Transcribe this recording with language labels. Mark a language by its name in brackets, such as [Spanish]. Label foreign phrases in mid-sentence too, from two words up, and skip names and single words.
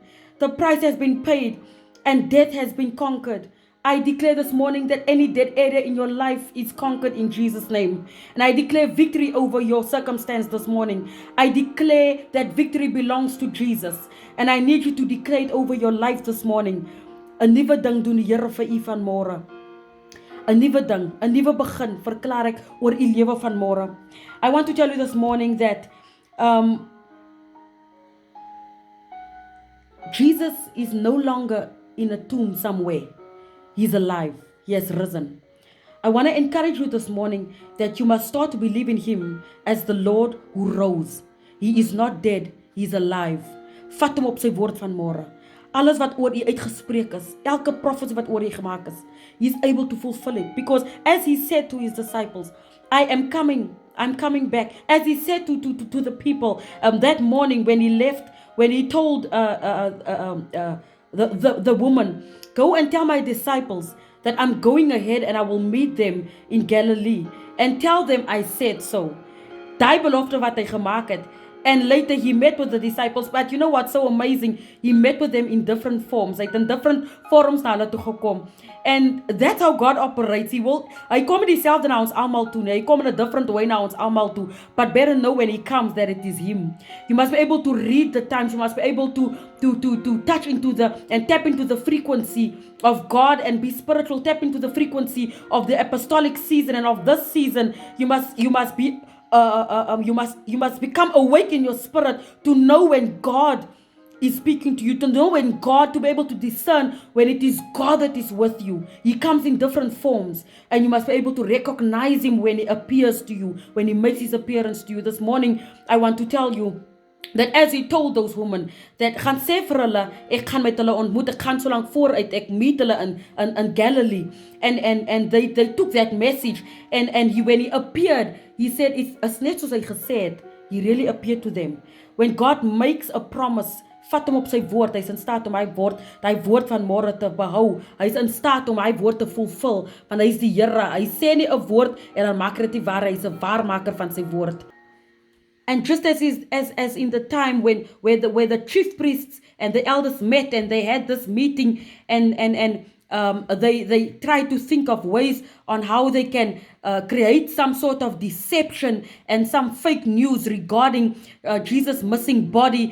[English] The price has been paid and death has been conquered. I declare this morning that any dead area in your life is conquered in Jesus' name. And I declare victory over your circumstance this morning. I declare that victory belongs to Jesus. And I need you to declare it over your life this morning. [Afrikaans] 'n nuwe ding doen die Here vir u vanmôre. 'n nuwe ding, 'n nuwe begin verklaar ek oor u lewe vanmôre. [English] I want to tell you this morning that Jesus is no longer in a tomb somewhere. He's alive. He has risen. I want to encourage you this morning that you must start to believe in him as the Lord who rose. He is not dead. He's alive. [Afrikaans] Vat hom op sy woord vanmôre. Alles wat oor u uitgespreek is, elke prophecy wat oor u gemaak is, [English] he's able to fulfill it. Because as he said to his disciples, I am coming. I'm coming back. As he said to the people that morning when he left, when he told the woman, go and tell my disciples that I'm going ahead and I will meet them in Galilee. And tell them I said so. [Afrikaans] Daai belofte wat hy gemaak het. [English] And later he met with the disciples. But you know what's so amazing? He met with them in different forms. [Afrikaans] Hy het in [English] different forums [Afrikaans] na hulle toe gekom. [English] And that's how God operates. [Afrikaans] Hy kom nie dieselfde na ons almal toe nie. Hy kom in [English] a different way [Afrikaans] na ons almal toe. [English] But better know when he comes that it is him. You must be able to read the times. You must be able to touch into and tap into the frequency of God and be spiritual. Tap into the frequency of the apostolic season and of this season. You must be you must become awake in your spirit to know when God is speaking to you, to know when God, to be able to discern when it is God that is with you. He comes in different forms and you must be able to recognize him when he appears to you, when he makes his appearance to you. This morning, I want to tell you that as he told those women, that [Afrikaans] gaan sê vir hulle, ek gaan met hulle ontmoet, ek gaan so lank vooruit, ek meet hulle in Galilee. [English] And they took that message and when he appeared, he said, it's [Afrikaans] net soos hy gesê het, [English] he really appeared to them. When God makes a promise, [Afrikaans] vat hom op sy woord, hy is in staat om hy woord van môre te behou, hy is in staat om hy woord te fulfill, want hy is die Here, hy sê nie 'n woord en dan maak dit nie waar, hy is 'n waarmaker van sy woord. [English] And just as in the time where the chief priests and the elders met and they had this meeting and they tried to think of ways on how they can create some sort of deception and some fake news regarding Jesus' missing body.